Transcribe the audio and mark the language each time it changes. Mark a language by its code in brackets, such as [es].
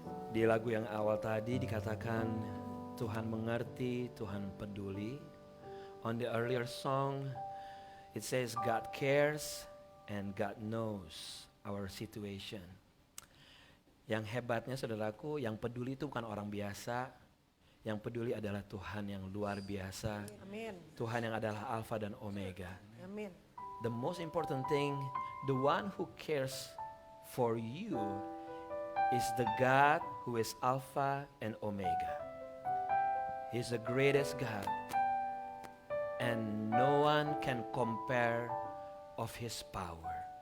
[id] Di lagu yang awal tadi dikatakan Tuhan mengerti, Tuhan peduli. [en] On the earlier song, it says God cares and God knows our situation. [id] Yang hebatnya saudaraku, yang peduli itu bukan orang biasa. Yang peduli adalah Tuhan yang luar biasa. Amin. Tuhan yang adalah Alfa dan Omega. Amin. [en] The most important thing, the one who cares for you is the God who is Alpha and Omega. He's the greatest God. And no one can compare of His power.